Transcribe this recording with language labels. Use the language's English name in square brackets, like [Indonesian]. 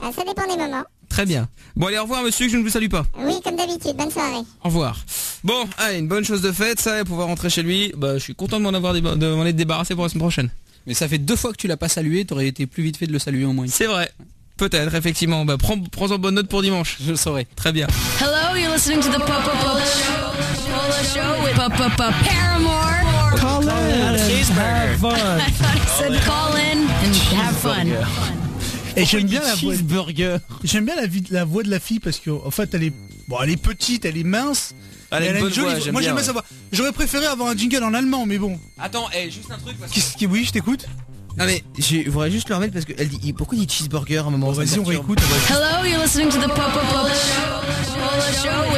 [French] Ah, ça dépend des moments. Très bien. Bon, allez, au revoir, monsieur, je ne vous salue pas. Oui, comme d'habitude, bonne soirée. Au revoir. Bon, allez, une bonne chose de faite, ça, et pouvoir rentrer chez lui. Bah, je suis content de m'en être débarrassé pour la semaine prochaine. Mais ça fait deux fois que tu l'as pas salué, t'aurais été plus vite fait de le saluer au moins. C'est vrai. Peut-être, effectivement. Bah, prends-en bonne note pour dimanche. Je le saurai. Très bien. [English] Hello, you're listening to the Papa Pola Show. Papa Pola Paramore. Call in and have fun. I said call in and have fun. [French] Et j'aime bien, la voix de la fille parce qu'en fait elle est bon, elle est petite, elle est mince. Elle a une jolie voix. Moi j'aime bien sa voix. J'aurais préféré avoir un jingle en allemand, mais bon. Attends, hey, juste un truc. Oui, je t'écoute. Non mais je voudrais juste le remettre parce qu'elle dit pourquoi il dit cheeseburger à un moment. Bon, vas-y, on réécoute. [English] Hello, you're listening to the Papa Pola Show.